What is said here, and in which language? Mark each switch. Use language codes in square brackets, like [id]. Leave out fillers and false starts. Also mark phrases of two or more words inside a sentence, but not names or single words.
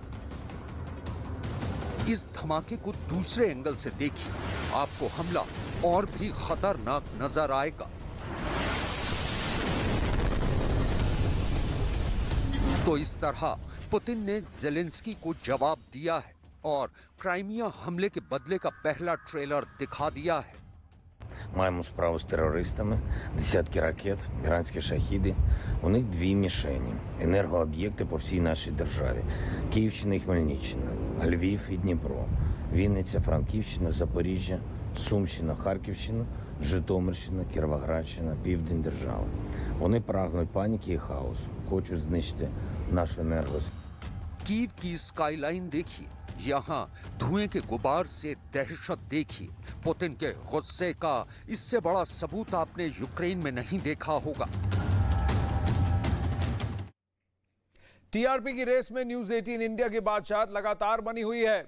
[hi] इस धमाके को दूसरे एंगल से देखिए, आपको हमला और भी खतरनाक नजर आएगा। तो इस तरह पुतिन ने ज़ेलेंस्की को जवाब दिया है और क्राइमिया हमले के बदले का पहला ट्रेलर दिखा दिया है। [uk] Маємо справу з терористами, десятки ракет, іранські шахіди. У них дві мішені – енергооб'єкти по всій нашій державі. Київщина і Хмельниччина, Львів і Дніпро, Вінниця, Франківщина, Запоріжжя, Сумщина, Харківщина, Житомирщина, Кіровоградщина, південь держави. Вони прагнуть паніки і хаосу, хочуть знищити нашу енергосистему. [hi] कीव की स्काईलाइन देखिए, यहाँ धुएं के गुबार से दहशत देखिए। पुतिन के गुस्से का इससे बड़ा सबूत आपने यूक्रेन में नहीं देखा होगा। टीआरपी की रेस में न्यूज 18 इंडिया की बादशाहत लगातार बनी हुई है।